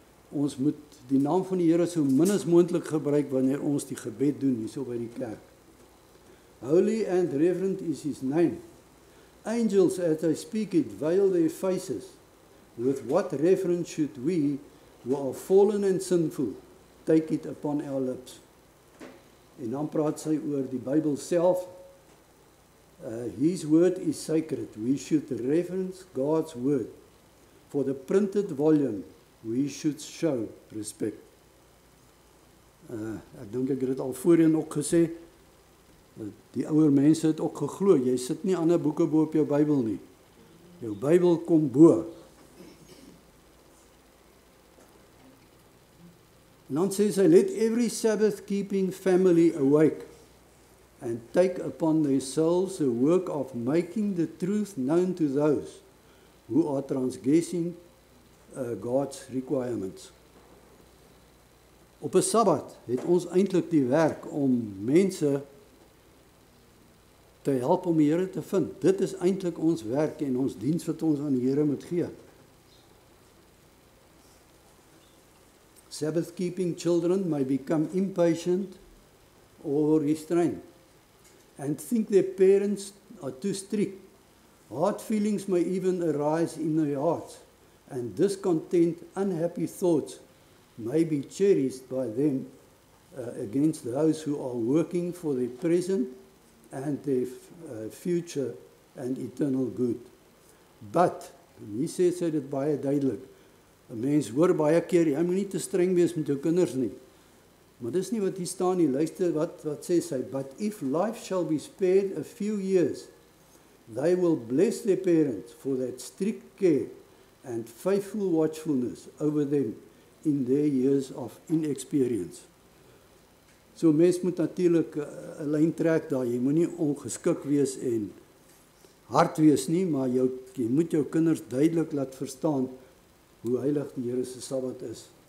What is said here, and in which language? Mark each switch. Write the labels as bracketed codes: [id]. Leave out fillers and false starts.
[af] Ons moet die naam van die Here so min as moontlik gebruik wanneer ons die gebed doen hierso by die kerk. [en] Holy and reverent is His name. Angels, as they speak it, veil their faces. With what reverence should we, who are fallen and sinful, take it upon our lips? [af] En dan praat sy oor die Bybel self. [en] His word is sacred. We should reverence God's word. For the printed volume, we should show respect. [af] Ek dink ek het dit al voorheen ook gesê. Die ouer mense het ook geglo, jy sit nie ander boeke bo op jou Bybel nie. Jou Bybel kom bo. En dan sê sy, [en] let every Sabbath-keeping family awake and take upon themselves the work of making the truth known to those who are transgressing God's requirements. [af] Op 'n Sabbat het ons eintlik die werk om mense te help om die Here te vind. Dit is eintlik ons werk en ons diens wat ons aan die Here moet gee. [en] Sabbath-keeping children may become impatient or restrained and think their parents are too strict. Hard feelings may even arise in their hearts, and discontent, unhappy thoughts may be cherished by them against those who are working for their present and their future and eternal good. [af] But, en hier sê sy dit baie duidelik, 'n mens hoor baie keer, jy moet nie te streng wees met jou kinders nie. Maar dis nie wat hier staan nie, luister wat sê sy, [en] but if life shall be spared a few years, they will bless their parents for that strict care and faithful watchfulness over them in their years of inexperience. [af] So mens moet natuurlik 'n lyn trek daar, jy moenie ongeskik wees en hard wees nie, maar jy moet jou kinders duidelik laat verstaan hoe heilig die Here se Sabbat is.